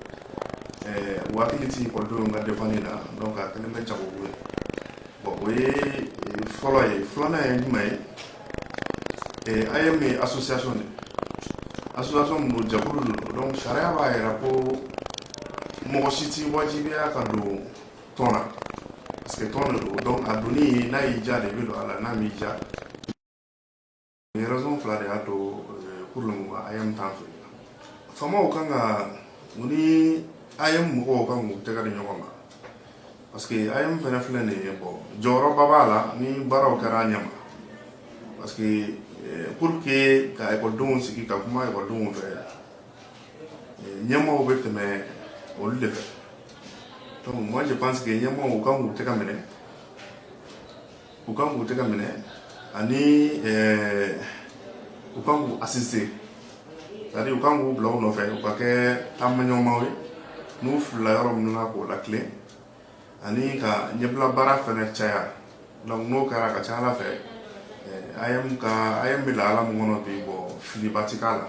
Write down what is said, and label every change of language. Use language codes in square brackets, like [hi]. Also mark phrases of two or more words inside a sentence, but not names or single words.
[bm] wakili ti ekɔlidenw ka defani na donc a kɛlen bɛ jagoku ye bon o ye fɔlɔ ye filanan ye jumɛn ye AEM ye [fr] association de association [bm] min don jɛkulu de don donc sariya b'a yira ko mɔgɔ si ti wajibiya ka don tɔn na parce que tɔn de don donc a donni n'a y'i diya de i bɛ don a la n'a m'i diya ni raison fila de y'a to [fr] pour le moment [bm] AEM t'an fɛ faamaw kan ka u ni AEM mɔgɔw kan k'u tɛgɛ di ɲɔgɔn ma [fr] parce que [bm] AEM fɛnɛ filɛ nin ye bon jɔyɔrɔba b'a la ni baaraw kɛra a ɲɛma [fr] parce que pour que [bm] ka ekɔlidenw sigi ka kuma ekɔlidenw fɛ ɲɛmaaw bɛ tɛmɛ olu de fɛ [fr] donc moi je pense que [bm] ɲɛmaaw u kan k'u tɛgɛ minɛ ani u kan k'u assister c'est-à-dire u kan k'u bila u nɔfɛ u ka kɛ taamaɲɔgɔnmaw ye n'u filila yɔrɔ minnu na k'o lakile ani ka ɲɛbila baara fɛnɛ caya donc n'o kɛra ka ca Ala fɛ AEM bɛ lahala min kɔnɔ bi bon filiba ti k'a la.